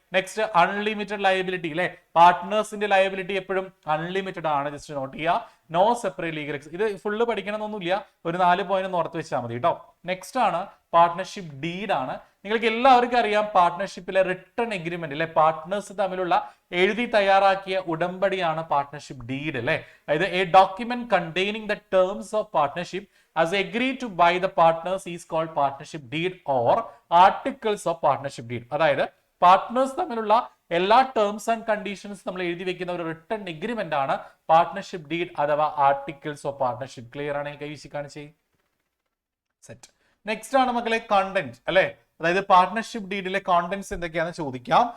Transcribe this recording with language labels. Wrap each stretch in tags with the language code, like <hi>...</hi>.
<ml>Next unlimited liability അല്ലെ, പാർട്ട്നേഴ്സിന്റെ liability എപ്പോഴും unlimited ആണ്. ജസ്റ്റ് നോട്ട് ചെയ്യുക.</ml> <en>No separate legal ex.</en> <ml>ഇത് ഫുള്ള് പഠിക്കണമെന്നൊന്നുമില്ല, ഒരു 4 പോയിന്റ് ഓർത്ത് വെച്ചാൽ മതി കേട്ടോ. നെക്സ്റ്റ് ആണ് പാർട്ട്ണർഷിപ്പ് ഡീഡ് ആണ്. നിങ്ങൾക്ക് എല്ലാവർക്കും അറിയാം പാർട്ട്ണർഷിപ്പിലെ റിട്ടൺ എഗ്രിമെന്റ് അല്ലെ, പാർട്ട്നേഴ്സ് തമ്മിലുള്ള എഴുതി തയ്യാറാക്കിയ ഉടമ്പടിയാണ് പാർട്ട്ണർഷിപ്പ് ഡീഡ് അല്ലെ.</ml> <en>അതായത് a document containing the terms of partnership as agreed to by the partners is called partnership deed or articles of partnership deed.</en> <ml>അതായത് പാർട്ട്നേഴ്സ് തമ്മിലുള്ള എല്ലാ ടേംസ് ആൻഡ് കണ്ടീഷൻസ് നമ്മൾ എഴുതി വെക്കുന്ന ഒരു റിട്ടൺ എഗ്രിമെന്റ് ആണ് പാർട്ട്ണർഷിപ്പ് ഡീഡ് അഥവാ ആർട്ടിക്കിൾസ് ഓഫ് പാർട്ട്ണർഷിപ്പ്. ക്ലിയർ ആണെങ്കിൽ കൈവശി കാണിച്ചേ. സെറ്റ്. നെക്സ്റ്റ് ആണ് മക്കളെ കണ്ടന്റ് അല്ലെ, അതായത് പാർട്ട്ണർഷിപ്പ് ഡീഡിലെ കോണ്ടന്റ്സ് എന്തൊക്കെയാണെന്ന് ചോദിക്കാം.</ml>